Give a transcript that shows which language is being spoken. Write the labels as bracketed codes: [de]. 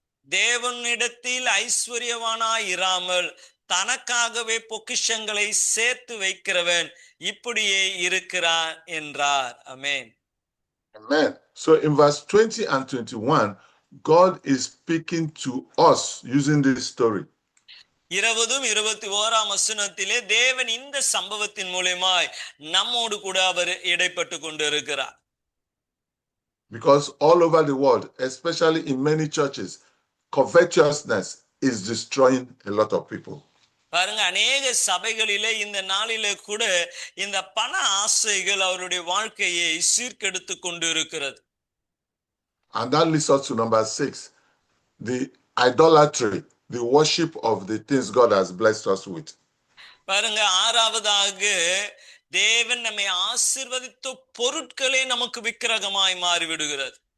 [ta] தேவனிடத்தில் ஐஸ்வர்யவானாய் இராமல் தனக்காகவே பொக்கிஷங்களை சேர்த்து வைக்கிறவன் இப்படியே இருக்கிறான் என்றார். ஆமென். [en] Amen. So in verse 20 and 21, God is speaking to us using this story. [ta] 20-21ஆம் வசனத்திலே தேவன் இந்த சம்பவத்தின் மூலமாய் நம்மோடு கூட அவர் இடைப்பட்டு கொண்டிருக்கிறார். [en] Because all over the world, especially in many churches, covetousness is destroying a lot of people. [ta] பாருங்க, அநேக சபைகளிலே இந்த நாளிலே கூட இந்த பண ஆசைகள் அவருடைய வாழ்க்கையை சீர்கெடுத்து கொண்டு இருக்கிறது. [en] And that leads us to number 6, the idolatry, the worship of the things God has blessed us with. [ta] பாருங்க, ஆறாவதாக தேவன் நம்மை ஆசீர்வதித்த பொருட்களே நமக்கு விக்கிரகமாய் மாறிவிடுகிறது.